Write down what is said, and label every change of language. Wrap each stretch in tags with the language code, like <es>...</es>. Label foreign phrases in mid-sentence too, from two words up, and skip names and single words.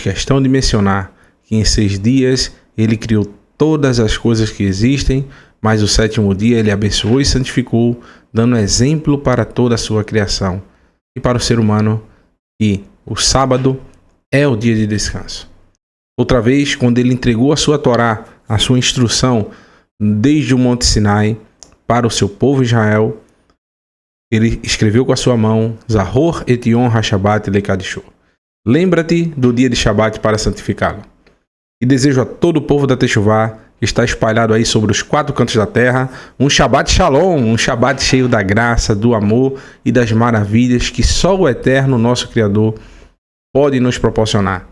<pt>questão de mencionar que em 6 dias ele criou todas as coisas que existem, mas o 7º dia ele abençoou e santificou, dando exemplo para toda a sua criação e para o ser humano que o sábado é o dia de descanso. Outra vez, quando ele entregou a sua Torá, a sua instrução desde o Monte Sinai para o seu povo Israel, ele escreveu com a sua mão:</pt> <he>זכור את יום השבת לקדשו.</he> <pt>Lembra-te do dia de Shabat para santificá-lo. E desejo a todo o povo da Techuvá, que está espalhado aí sobre os 4 cantos da terra, um</pt> <he>שבת שלום,</he> <pt>um Shabat cheio da graça, do amor e das maravilhas que só o Eterno, nosso Criador, pode nos proporcionar.</pt>